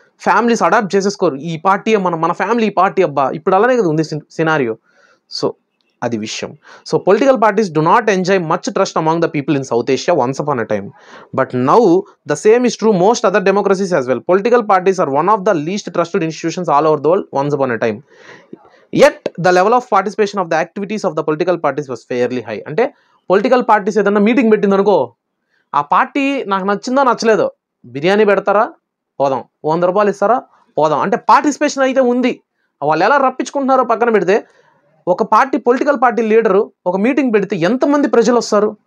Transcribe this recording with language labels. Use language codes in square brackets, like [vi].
[te] Families adapt చేసేసుకోరు. ఈ party మన family ఈ పార్టీ అబ్బా, ఇప్పుడు అలానే కదా ఉంది సినారియో. సో అది విషయం. [en] So political parties do not enjoy much trust among the people in South Asia once upon a time, but now the same is true most other democracies as well. Political parties are one of the least trusted institutions all over the world once upon a time. Yet the level of participation of the activities of the political parties was fairly high. [te] అంటే political parties ఏదన్నా meeting పెట్టింది అనుకో, ఆ party నాకు నచ్చిందో నచ్చలేదో, బిర్యానీ పెడతారా పోదాం, 100 రూపాయలు ఇస్తారా పోదాం, అంటే పార్టిసిపేషన్ అయితే ఉంది. వాళ్ళు ఎలా రప్పించుకుంటున్నారో పక్కన పెడితే, ఒక పార్టీ పొలిటికల్ పార్టీ లీడరు ఒక మీటింగ్ పెడితే ఎంతమంది ప్రజలు వస్తారు?